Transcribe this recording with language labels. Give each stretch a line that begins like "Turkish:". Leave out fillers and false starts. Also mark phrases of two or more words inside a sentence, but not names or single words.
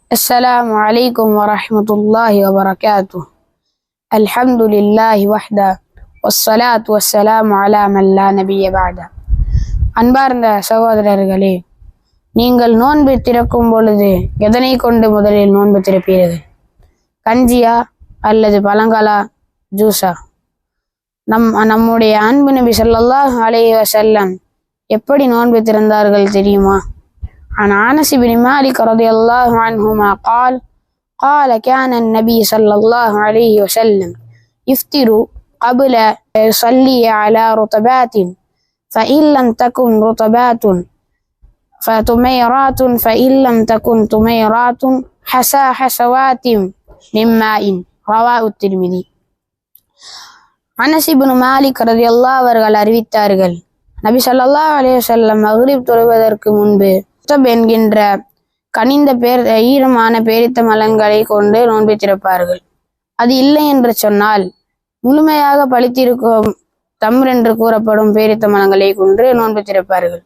Arabic: السلام عليكم ورحمة الله وبركاته. الحمد لله وحده والصلاة والسلام على من لا نبي بعده.
Tamil: அன்பார்ந்த சகோதரர்களே, நீங்கள் நோன்பு திறக்கும் பொழுது எதனை கொண்டு முதலில் நோன்பு திறப்பீர்கள்? கஞ்சியா அல்லது பழங்களா, ஜூஸா? நம்முடைய அன்பு நபி
Arabic: صلى الله عليه وسلم
Tamil: எப்படி நோன்பு திறந்தார்கள் தெரியுமா?
Arabic: عن أنس بن مالك رضي الله عنهما قال كان النبي صلى الله عليه وسلم يفطر قبل يصلي على رطبات فإن لم تكن رطبات فتميرات فإن لم تكن تميرات حسوات من ماء. رواه الترمذي.
Tamil: அனஸ் இப்னு மாலிக் ரலியல்லாஹு அவர்கள் அறிவித்தார்கள், நபி
Arabic: صلى الله عليه وسلم
Tamil: மக்ரிப் தொழுவதற்கு முன்பு என்கின்ற கனிந்த ஈரமான பேரித்த மலன்களை கொண்டு நோன்பை திறப்பார்கள். அது இல்லை என்று சொன்னால் முழுமையாக பழித்திருக்கும் தம்ர் என்று கூறப்படும் பேரித்த மலங்களை கொண்டு நோன்பை திறப்பார்கள்.